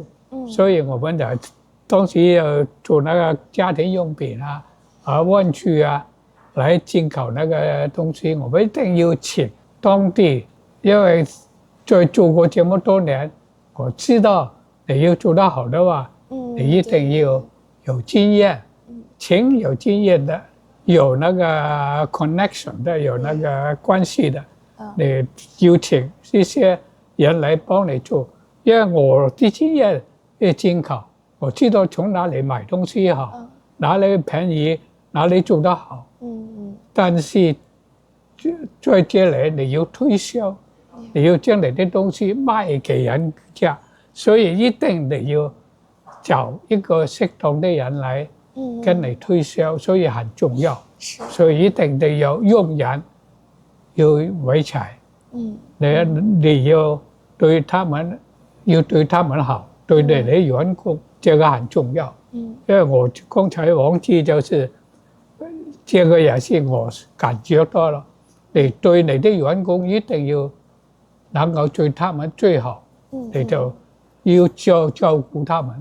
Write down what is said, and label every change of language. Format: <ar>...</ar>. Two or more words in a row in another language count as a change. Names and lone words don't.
<zh>所以我們就當時要做那個家庭用品玩具來進口那個東西，我們一定要請當地，因為在做過這麼多年，我知道你要做得好的話，你一定要有經驗，請有經驗的，有那個 connection 的，有那個關係的，你要請這些人來幫你做，因为我自己也监考，我知道从哪里买东西好，哪里便宜，哪里做得好。但是在这里你要推销，你要将你的东西卖给人家，所以一定你要找一个適當的人來跟你推銷，所以很重要。所以一定得有用人，要維齊。你要對他們好，對你的員工，這個很重要。因為我剛才忘記就是這個也是我感覺到了，你對你的員工一定要能夠對他們最好，你就要照顧他們。</zh>